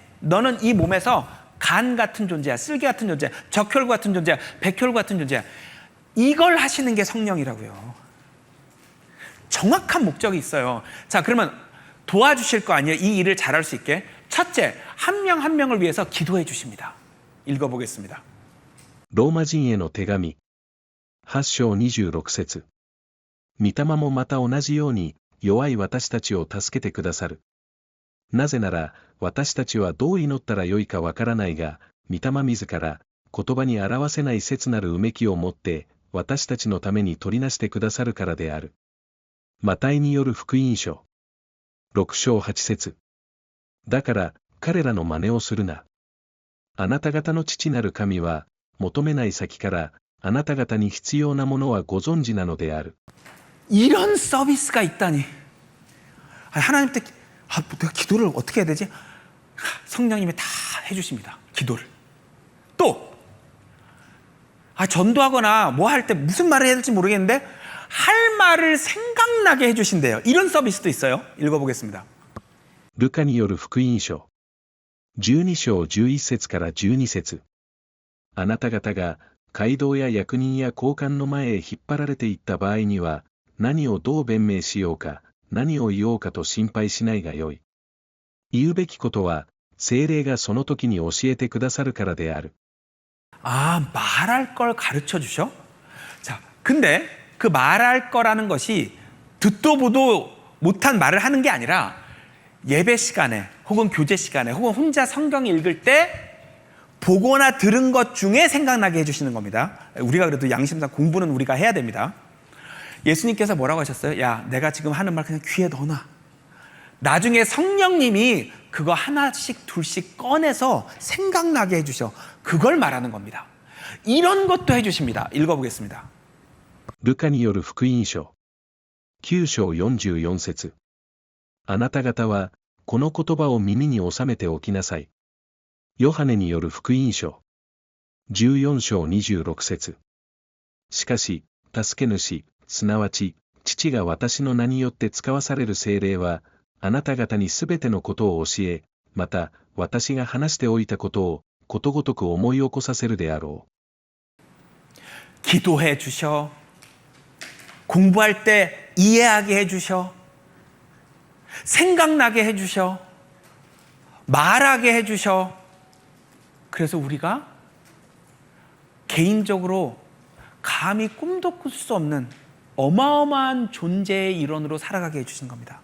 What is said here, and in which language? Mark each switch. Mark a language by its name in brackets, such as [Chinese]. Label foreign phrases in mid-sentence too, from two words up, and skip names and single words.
[Korean] 너는 이 몸에서 간 같은 존재야, 쓸개 같은 존재야, 적혈구 같은 존재야, 백혈구 같은 존재야. 이걸 하시는 게 성령이라고요. 정확한 목적이 있어요. 자, 그러면 도와주실 거 아니에요? 이 일을 잘할 수 있게. 첫째, 한 명 한 명을 위해서 기도해 주십니다. 읽어보겠습니다. [Japanese] ローマ人への手紙。8章26節。御霊もまた同じように、弱い私たちを助けてくださる。なぜなら、私たちはどう祈ったらよいかわからないが、御霊自ら、言葉に表せない切なるうめきを持って、私たちのために取りなしてくださるからである。マタイによる福音書。6章8節。だから、彼らの真似をするな。あなた方の父なる神は、求めない先からあなた方に必要なものはご存知なのである。 [Korean] 이런 서비스가 있다니. 하나님께 내가 기도를 어떻게 해야 되지? 성령님이 다 해주십니다. 기도를. 또 전도하거나 뭐 할 때 무슨 말을 해야 될지 모르겠는데 할 말을 생각나게 해주신대요. 이런 서비스도 있어요. 읽어보겠습니다. [Japanese] ルカによる福音書。12章11節から12節。あなた方が街道や役人や高官の前へ引っ張られていった場合には、何をどう弁明しようか、何を言おうかと心配しないがよい。言うべきことは、聖霊がその時に教えてくださるからである。 [Korean] 말할 걸 가르쳐 주셔? 자, 근데 그 말할 거라는 것이 듣도 보도 못한 말을 하는 게 아니라 예배 시간에 혹은 교제 시간에 혹은 혼자 성경 읽을 때 보거나 들은 것 중에 생각나게 해주시는 겁니다. 우리가 그래도 양심상 공부는 우리가 해야 됩니다. 예수님께서 뭐라고 하셨어요? 야, 내가 지금 하는 말 그냥 귀에 넣어놔. 나중에 성령님이 그거 하나씩 둘씩 꺼내서 생각나게 해주셔. 그걸 말하는 겁니다. 이런 것도 해주십니다. 읽어보겠습니다. [Japanese] ルカによる福音書。9章44節。あなた方は、この言葉を耳に収めておきなさい。ヨハネによる福音書。14章26節。しかし、助け主、すなわち、父が私の名によって使わされる聖霊は、あなた方にすべてのことを教え、また、私が話しておいたことを、ことごとく思い起こさせるであろう。 [Korean] 기도해 주셔. 공부할 때 이해하게 해 주셔. 생각나게 해 주셔. 말하게 해 주셔. 그래서 우리가 개인적으로 감히 꿈도 꿀 수 없는 어마어마한 존재의 일원으로 살아가게 해주신 겁니다.